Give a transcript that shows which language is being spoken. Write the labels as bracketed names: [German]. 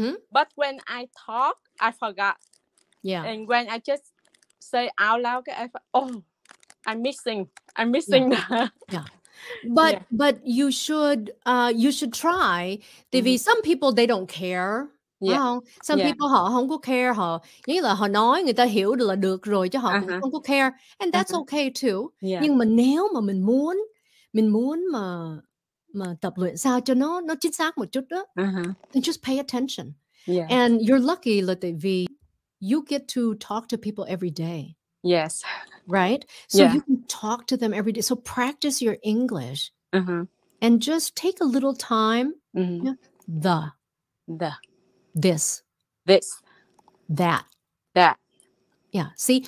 [English] But when I talk, I forgot. Yeah. And when I just say out loud, I'm missing the Yeah. Yeah. But you should try. [Vietnamese] Tại vì [English] some people they don't care. [Vietnamese] Phải [English] Yeah. [Vietnamese] không? Some [English] Yeah. [Vietnamese] people họ không có care, họ nghĩ là họ nói người ta hiểu được là được rồi chứ họ cũng không có care, [English] and that's okay too. Yeah. [Vietnamese] Nhưng mà nếu mà mình muốn mà tập luyện sao cho nó chính xác một chút đó, [English] then just pay attention. Yeah. And you're lucky [Vietnamese] là tại vì [English] you get to talk to people every day. Yes. Right? So Yeah. you can talk to them every day. So practice your English and just take a little time. Yeah. The This, that. Yeah. See?